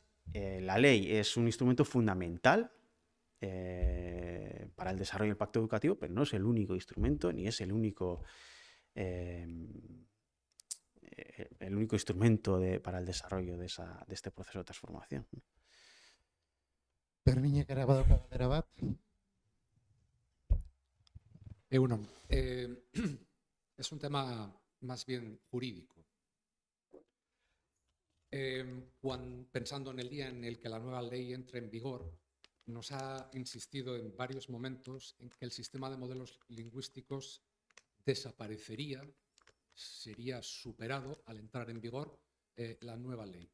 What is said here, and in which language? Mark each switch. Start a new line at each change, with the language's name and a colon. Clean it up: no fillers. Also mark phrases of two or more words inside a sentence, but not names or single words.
Spanish: La ley es un instrumento fundamental para el desarrollo del pacto educativo, pero no es el único instrumento ni es el único instrumento para el desarrollo de este proceso de transformación.
Basque: Berninek ere badauka galdera bat. Egunon,
Spanish: es un tema más bien jurídico. Pensando en el día en el que la nueva ley entre en vigor, nos ha insistido en varios momentos en que el sistema de modelos lingüísticos desaparecería, sería superado al entrar en vigor la nueva ley.